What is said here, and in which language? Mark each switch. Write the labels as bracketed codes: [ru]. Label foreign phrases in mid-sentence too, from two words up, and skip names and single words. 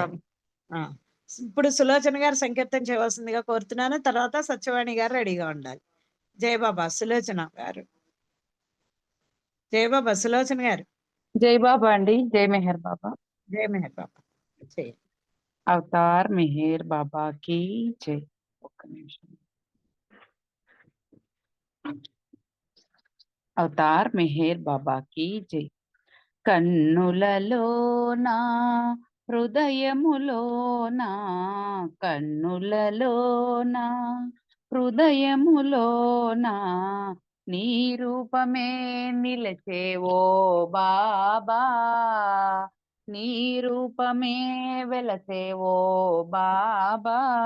[te] బాబా. ఆ, ఇప్పుడు సులోచన గారు సంకీర్తన చేయవలసిందిగా కోరుతున్నాను. తర్వాత సత్యవాణి గారు రెడీగా ఉండాలి. జై బాబా. సులోచన గారు. జై బాబా సులోచన గారు. జై బాబా అండి. జై మెహర్ బాబా. జై మెహర్ బాబా. చేయండి. అవతార్ మెహర్ బాబా की జై. ఒక్క నిమిషం. అవతార్ మెహర్ బాబా की జై. కన్నులలోనా హృదయములోనా కన్నులలోనా హృదయములోనా నీ రూపమే నిలచేవో బాబా నీ రూపమే వెలసేవో బాబా